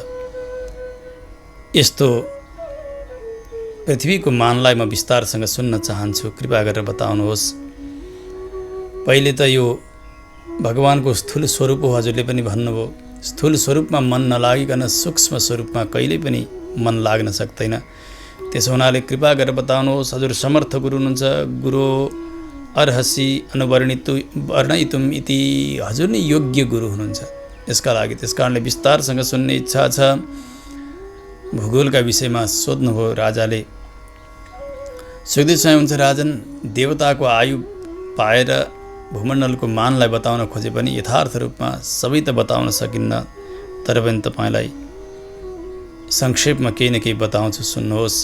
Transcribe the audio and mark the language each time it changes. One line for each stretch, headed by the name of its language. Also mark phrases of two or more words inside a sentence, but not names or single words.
Nepali: यस्तो पृथ्वीको मानलाई म विस्तारसँग सुन्न चाहन्छु, कृपा गरेर बताउनुहोस्। पहिले त यो भगवानको स्थूल स्वरूप हो, हजुरले पनि भन्नुभयो। स्थूल स्वरूपमा मन नलागिकन सूक्ष्म स्वरूपमा कहिल्यै पनि मन लाग्न सक्दैन। त्यसो हुनाले कृपा गरेर बताउनुहोस्। हजुर समर्थ गुरु हुनुहुन्छ,
Sanskrit: गुरु अर्हसि अनुवर्णितुम इति,
Nepali: हजुर नै योग्य गुरु हुनुहुन्छ। यसका लागि त्यस कारणले विस्तारसँग सुन्ने इच्छा छ। भूगोलका विषयमा सोध्नुभयो राजाले। सुखदेव स्वामी हुन्छ, राजन देवताको आयु पाएर भूमण्डलको मानलाई बताउन खोजे पनि यथार्थ रूपमा सबै त बताउन सकिन्न, तर पनि तपाईँलाई संक्षेपमा केही न केही बताउँछु, सुन्नुहोस्।